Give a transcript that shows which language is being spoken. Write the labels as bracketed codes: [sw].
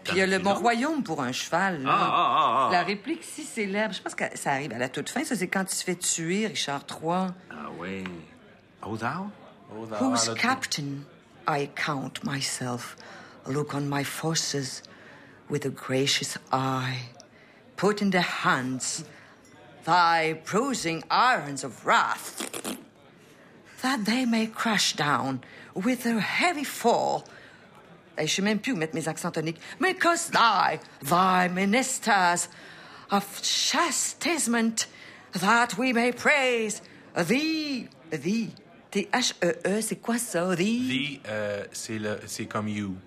[fr] Puis il y a le bon royaume pour un cheval. La réplique si célèbre, je pense que ça arrive à la toute fin. Ça, c'est quand il se fait tuer, Richard III. Ah oui. [en] Oh, thou? Whose captain I count myself? Look on my forces with a gracious eye. Put in the hands thy bruising irons of wrath, that they may crash down with a heavy fall [fr] Je sais même plus où mettre mes accents toniques. [en] Mais cause thy, thy ministers of chastisement that we may praise thee. [fr] T-H-E-E, c'est quoi ça, thee? Thee, c'est comme you.